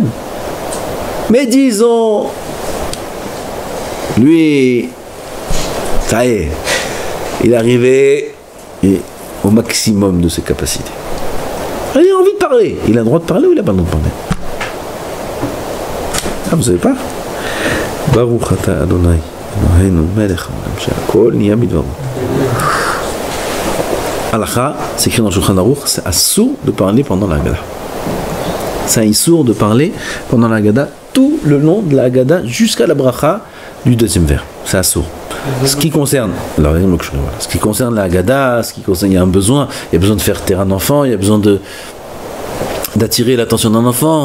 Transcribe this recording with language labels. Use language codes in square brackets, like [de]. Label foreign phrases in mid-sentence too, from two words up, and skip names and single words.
[fr] Mais disons, lui, ça y est, il est arrivé au maximum de ses capacités. Il a envie de parler. Il a le droit de parler ou il n'a pas le droit de parler? Ah, vous savez pas? [he] ברוך אתה אדוני, אלוהינו מלך העולם שהכל נהיה בדברו. [fr] Halakha, c'est écrit dans Shulchan Aruch, c'est assour de parler pendant la Haggadah. C'est un issour de parler pendant la Haggadah tout le long de la Haggadah jusqu'à la bracha du deuxième vers. C'est assour. Ce qui concerne, alors, ce qui concerne la Haggadah, il y a un besoin, il y a besoin de faire taire un enfant, il y a besoin d'attirer l'attention d'un enfant.